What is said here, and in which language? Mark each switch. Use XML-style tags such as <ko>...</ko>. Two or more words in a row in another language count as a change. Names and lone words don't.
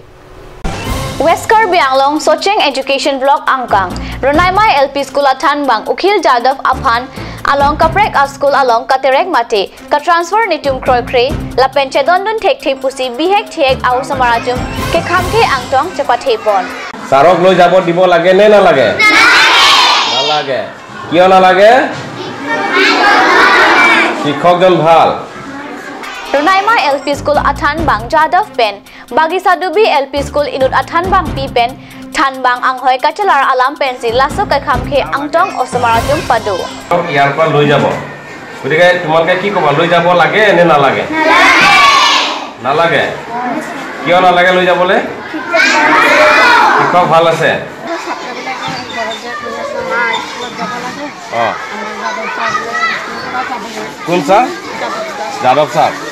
<mjw>West Karbiang Long Socheng Education Block Angkang Ranaima LP School Athan Bang Ukhil Jadav Aphan along Kaprek School along Katerek Mate ka transfer ni tum Kroy Kre la penche dondon thek thek pusi bihek thek au samarajum ke khamkhe angtong chapathe pon</mjw> <as>ছাৰক লৈ যাব দিব লাগে নে না লাগে না লাগে কিয় না লাগে শিক্ষকজন ভাল</as> <mjw>Ranaima LP School Athan Bang Jadav Pen Bagi Sadubi LP School Inut Athan Bang Pi Pen Than Bang Anghoy Kachelar Alam Pensi Laso Ka Khamkhe Angtong Osamaratjum Padu</mjw> <as>ইয়াৰ পৰা লৈ যাব গতিকে তোমালোকে কি ক'বা লৈ যাব লাগে নে নালাগে নালাগে কিয় নালাগে লৈ যাবলৈ শিক্ষক ভাল আছে কোন ছাৰ যাদৱ ছাৰ</as>